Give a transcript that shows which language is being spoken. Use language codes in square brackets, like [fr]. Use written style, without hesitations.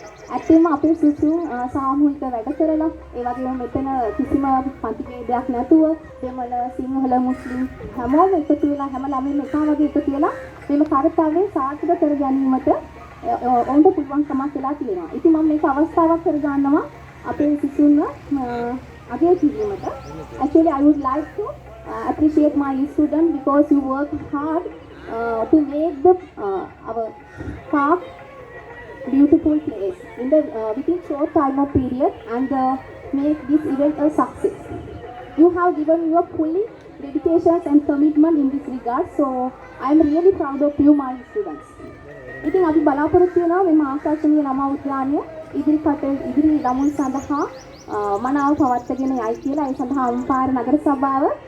[si] ඇත්තම අපේ සිසුන් සාමූහික වැඩ කරලා ඒ වගේම මෙතන කිසිම පන්ති ભેදයක් නැතුව දෙමළ සිංහල මුස්ලිම් හැමෝම එකතු වෙලා හැම ළමයින්ම එක වගේ එකතු වෙලා මෙම කාර්යය සාර්ථක කර ගැනීමට ඔවුන්ට පුළුවන්කමක් වෙලා තියෙනවා. ඉතින් මම මේක අවස්ථාවක් කරගන්නවා අපේ සිසුන්ව අගය කිරීමට. [en] Actually I would like to appreciate my students because you work hard to make the our park beautiful place in the within short time of period and make this event a success. You have given your fully dedications and commitment in this regard, so I am really proud of you, my students. [si] ඉතින් අපි බලාපොරොත්තු වෙනවා මේ ආකර්ෂණීය ළමා උද්‍යානය ඉදිරි ළමුන් සඳහා මනාව පවත්වාගෙන යයි කියලා. ඒ සඳහා අම්පාර නගර සභාව